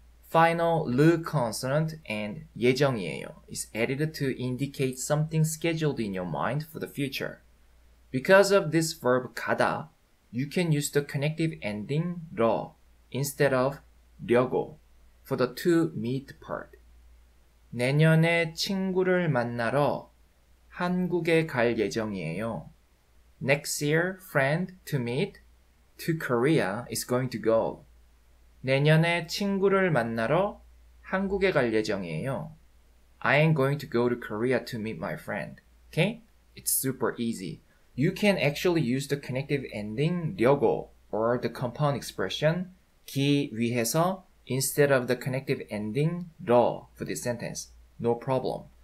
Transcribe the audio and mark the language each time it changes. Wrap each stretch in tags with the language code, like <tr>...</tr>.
<en>Final 르 consonant and 예정이에요 is added to indicate something scheduled in your mind for the future. Because of this verb 가다, you can use the connective ending 러 instead of 려고 for the to meet part.</en> <ko>내년에 친구를 만나러 한국에 갈 예정이에요.</ko> <en>Next year, friend to meet to Korea is going to go.</en> <ko>내년에 친구를 만나러 한국에 갈 예정이에요.</ko> <en>I am going to go to Korea to meet my friend. Okay? It's super easy. You can actually use the connective ending 려고 or the compound expression 기 위해서 instead of the connective ending 러 for this sentence. No problem.</en>